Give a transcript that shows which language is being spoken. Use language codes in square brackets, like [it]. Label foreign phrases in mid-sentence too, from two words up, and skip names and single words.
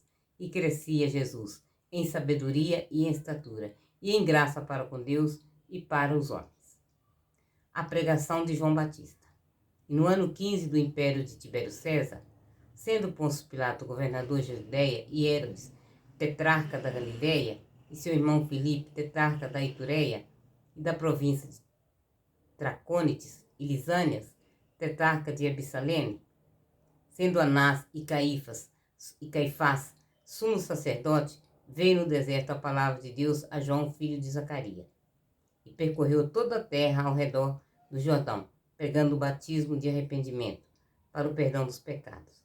[pt] E crescia Jesus em sabedoria e em estatura, e em graça para com Deus e para os homens. A pregação de João Batista. E no ano 15 do império de Tibério César, sendo Pôncio Pilato governador de Judeia e Herodes tetrarca da Galiléia, e seu irmão Filipe tetrarca da Itureia e da província de Tracônites e Lisânias, tetrarca de Absalene, sendo Anás e Caifás sumo sacerdote, veio no deserto a palavra de Deus a João, filho de Zacarias, e percorreu toda a terra ao redor do Jordão, pregando o batismo de arrependimento para o perdão dos pecados.